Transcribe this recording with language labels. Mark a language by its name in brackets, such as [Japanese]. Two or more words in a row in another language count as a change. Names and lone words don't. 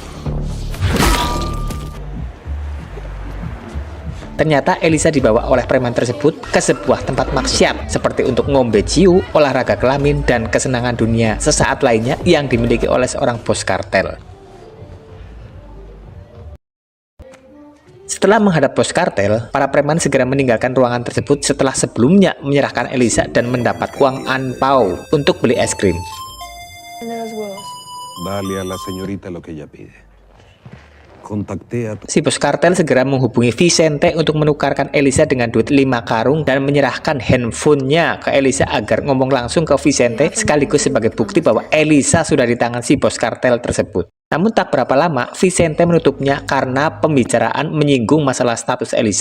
[Indonesian] Ternyata Elisa dibawa oleh preman tersebut ke sebuah tempat maksiat seperti untuk [Javanese] ngombe ciu, [Indonesian] olahraga kelamin, dan kesenangan dunia sesaat lainnya yang dimiliki oleh seorang bos kartel. Setelah menghadap bos kartel, para preman segera meninggalkan ruangan tersebut setelah sebelumnya menyerahkan Elisa dan mendapat uang anpau untuk beli es krim. [Spanish] Dale a la señorita lo que ella pide. [Indonesian] Si bos kartel segera menghubungi Vicente untuk menukarkan Elisa dengan duit 5 karung dan menyerahkan handphonenya ke Elisa agar ngomong langsung ke Vicente sekaligus sebagai bukti bahwa Elisa sudah di tangan si bos kartel tersebut. Namun tak berapa lama, Vicente menutupnya karena pembicaraan menyinggung masalah status Elisa.